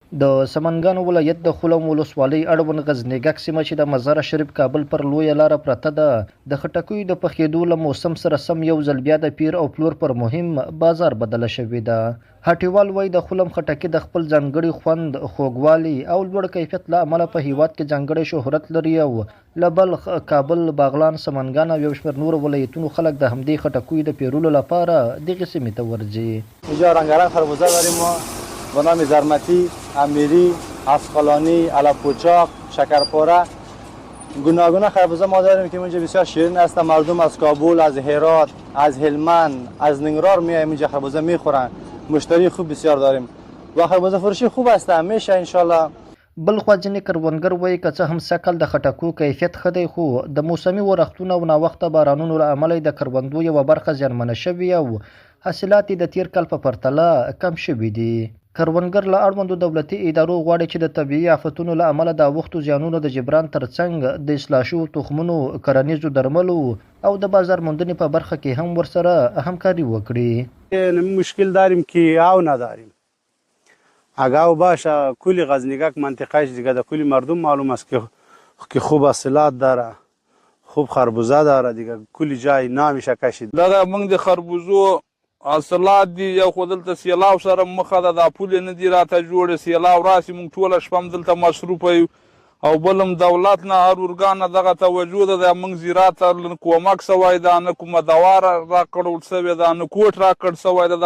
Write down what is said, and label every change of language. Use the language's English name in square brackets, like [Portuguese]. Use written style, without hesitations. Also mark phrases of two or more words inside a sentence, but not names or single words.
[Pashto] د سمنګان ولایت د خلم ولسوالۍ اړوند غزنیګک سیمه چې د مزار شریف کابل پر لویه لاره پرته ده د خټکیو د پخېدو له موسم سره سم یو ځل بیا د پیر او پلور پر مهم بازار بدله شوې ده. هټیوال وایي د خلم خټکي د خپل ځانګړي خوند، خوږوالي او لوړ کیفیت له امله په هیواد کې ځانګړی شهرت لري او له بلخ، کابل، باغلان، سمنګان او یو شمېر نور ولایتونو خلک د همدې خټکیو د پیرلو لپاره دغې سیمې ته ورځي. [Persian] اینجا رنگارنگ خربوزه داریم ما به نام زرمتی، امیری، اسقلانی، علف‌پوچاق، شکرپاره. گوناگون خربوزه ما داریم که اینجا بسیار شیرین است. مردم از کابل، از هرات، از هلمند، از ننگرهار میایم اینجا خربوزه میخورن. مشتری خوب بسیار داریم و خربوزه فروشی خوب است همیشه [Arabic] ان شاء الله. [Pashto] بل خوا ځینې کروندګر وایي که څه هم سږکال د خټکو کیفیت ښه دی خو د موسمي ورښتونو او ناوخته بارانونو له امله د کروندو یوه برخه زیانمنه شوې او حاصلات د تیر کال په پرتله کم شوي دي. کروندګر له اړوندو دولتي ادارو غواړي چې د طبیعي آفتونو له امله د اوښتو زیانونو د جبران ترڅنګ د اصلاح شوو تخمونو، کرنیزو درملو او د بازار موندنې په برخه کې هم ورسره همکاري وکړي. [Persian] مشکل داریم که آو نداریم. اگه باشه کلی غزنیگک منطقهش دیگه در کلی مردم معلوم است که خوب حاصلات داره، خوب خربوزه داره دیگه کلی جای نامشه کشید. [Pashto] دغه موږ د خربوزو حاصلات دي یو خو دلته سیلاو سره مخه ده، دا پولې نه دي راته جوړې، سیلاو راسي موږ ټوله شپه هم دلته مصروفه یو او بل هم دولت نه هر ارګان نه دغه توجه ده د موږ زراعت ته کومک سوی ده، نه کومه دوا راکړل سوې ده، نه کوټ راکړ سوی ده.